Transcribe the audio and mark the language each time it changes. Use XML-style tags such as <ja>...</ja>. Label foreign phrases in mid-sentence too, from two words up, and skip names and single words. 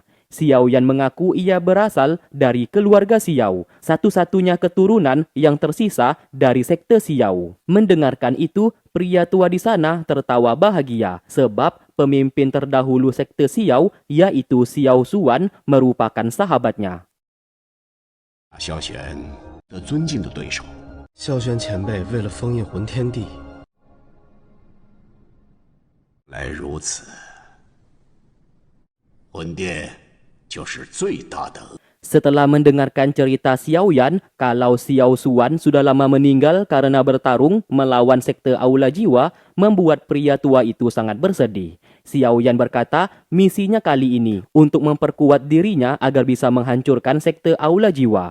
<id>Xiaoyan mengaku ia berasal dari keluarga Xiao, satu-satunya keturunan yang tersisa dari sekte Xiao. Mendengarkan itu, pria tua di sana tertawa bahagia sebab pemimpin terdahulu sekte Xiao, yaitu Xiao Suan, merupakan sahabatnya.</id> <zh>萧玄的尊敬的对手。萧玄前辈为了封印魂天地，来如此，魂殿就是最大的。</zh> <id>Setelah mendengarkan cerita Xiao Yan kalau Xiao Suan sudah lama meninggal karena bertarung melawan sekte Aula Jiwa, membuat pria tua itu sangat bersedih. Xiao Yan berkata, misinya kali ini untuk memperkuat dirinya agar bisa menghancurkan sekte Aula Jiwa.</id>